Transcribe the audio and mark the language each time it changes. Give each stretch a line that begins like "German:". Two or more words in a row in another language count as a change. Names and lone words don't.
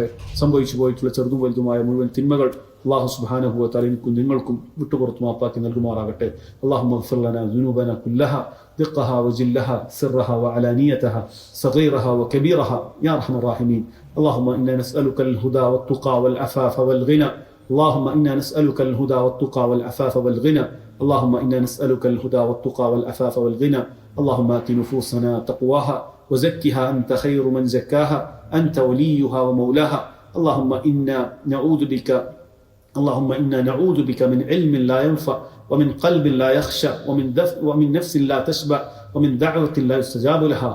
Malayalam: സംഭവിച്ചു പോയിട്ടുള്ള ചെറുതും വലുതുമായ മുഴുവൻ തിന്മകൾ
Arabic: الله سبحانه وتعالى
Malayalam: എനിക്കും നിങ്ങൾക്കും വിട്ടുപുറത്തു മാപ്പാക്കി നൽകുമാറാകട്ടെ.
Arabic: اللهم اغفر لنا ذنوبنا كلها دقها وجلها سرها وعلانيتها صغيرها وكبيرها يا أرحم الراحمين. اللهم إنا نسألك الهدى والتقى والعفاف والغنى. اللهم إنا نسألك الهدى والتقى والعفاف والغنى. اللهم إنا نسألك الهدى والتقى والعفاف والغنى. اللهم آت نفوسنا تقواها وزكها أنت خير من زكاها أنت وليها ومولاها. اللهم إنا نعوذ بك من علم لا ينفع ومن قلب لا يخشى ومن نفس لا تشبع ومن دعوة لا يستجاب لها.